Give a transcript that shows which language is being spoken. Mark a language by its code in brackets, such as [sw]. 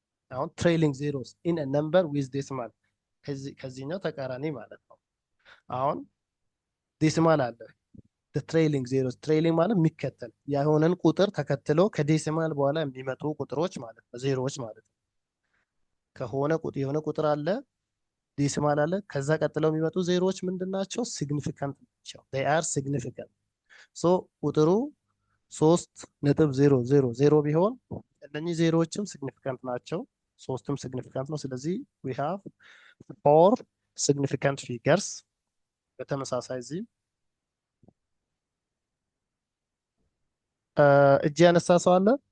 [am] አሁን [en] trailing zeros in a number with decimal [am] ከዚህኛው ተቃራኒ ማለት ነው። አሁን ዴሲማል አለ [en] the trailing zeros [am] trailing ማለት የሚከተል የሆነን ቁጥር ተከትሎ ከዴሲማል በኋላ የሚመጡ ቁጥሮች ማለት ነው ዜሮዎች ማለት ነው። ከሆነ ቁጥር የሆነ ቁጥር አለ ዴሲማል አለ ከዛ ቀጥለው የሚመጡ ዜሮዎች ምንድናቸው? ሲግኒፊካንት ናቸው [en] they are significant. [am] so ቁጥሩ 3.000 ቢሆን እነኚህ ዜሮዎችም ሲግኒፊካንት ናቸው 3ም ሲግኒፊካንት ነው። ስለዚህ [en] we have 4 significant figures [am] በተመሳሳይ እዚህ እጅ ያነሳ ሰው አለ?